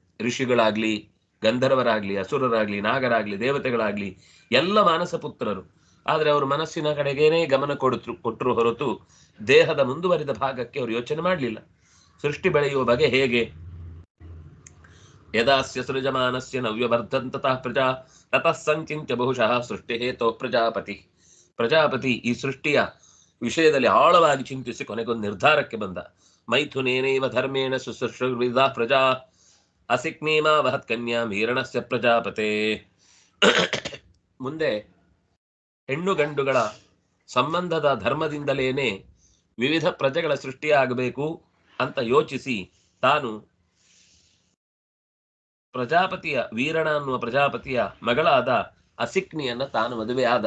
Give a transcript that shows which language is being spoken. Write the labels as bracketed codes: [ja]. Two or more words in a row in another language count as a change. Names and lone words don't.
[kn] ಋಷಿಗಳಾಗ್ಲಿ, ಗಂಧರ್ವರಾಗ್ಲಿ, ಅಸುರರಾಗ್ಲಿ, ನಾಗರಾಗ್ಲಿ, ದೇವತೆಗಳಾಗ್ಲಿ ಎಲ್ಲ ಮಾನಸ ಪುತ್ರರು. ಆದರೆ ಅವರು ಮನಸ್ಸಿನ ಕಡೆಗೇನೆ ಗಮನ ಕೊಟ್ಟರು ಹೊರತು ದೇಹದ ಮುಂದುವರಿದ ಭಾಗಕ್ಕೆ ಅವರು ಯೋಚನೆ ಮಾಡಲಿಲ್ಲ. ಸೃಷ್ಟಿ ಬೆಳೆಯುವ ಬಗೆ ಹೇಗೆ? [sa] ಯದಾಸ್ಯ ಸೃಜಮಾನಸ್ಯ ನವ್ಯವರ್ಧಂತತಃ ಪ್ರಜಾ ತತಃ ಸಂಚಿತ್ಯ ಬಹುಶಃ ಸೃಷ್ಟಿ ಹೇತೋ ಪ್ರಜಾಪತಿ. [kn] ಪ್ರಜಾಪತಿ ಈ ಸೃಷ್ಟಿಯ ವಿಷಯದಲ್ಲಿ ಆಳವಾಗಿ ಚಿಂತಿಸಿ ಕೊನೆಗೊಂದು ನಿರ್ಧಾರಕ್ಕೆ ಬಂದ. [sa] ಮೈಥುನೇನೈವ ಧರ್ಮೇಣ ಸುಸೃಷ್ಟವಿದಾ ಪ್ರಜಾ ಅಸಿಕ್ನೇಮಾ ವಹತ್ ಕನ್ಯಾ ವೀರಣಸ್ಯ ಪ್ರಜಾಪತೆ. [kn] ಮುಂದೆ ಹೆಣ್ಣು ಗಂಡುಗಳ ಸಂಬಂಧದ ಧರ್ಮದಿಂದಲೇನೆ ವಿವಿಧ ಪ್ರಜೆಗಳ ಸೃಷ್ಟಿಯಾಗಬೇಕು ಅಂತ ಯೋಚಿಸಿ ತಾನು ಪ್ರಜಾಪತಿಯ ವೀರಣ ಅನ್ನುವ ಪ್ರಜಾಪತಿಯ ಮಗಳಾದ ಅಸಿಕ್ನಿಯನ್ನ ತಾನು ಮದುವೆ ಆದ.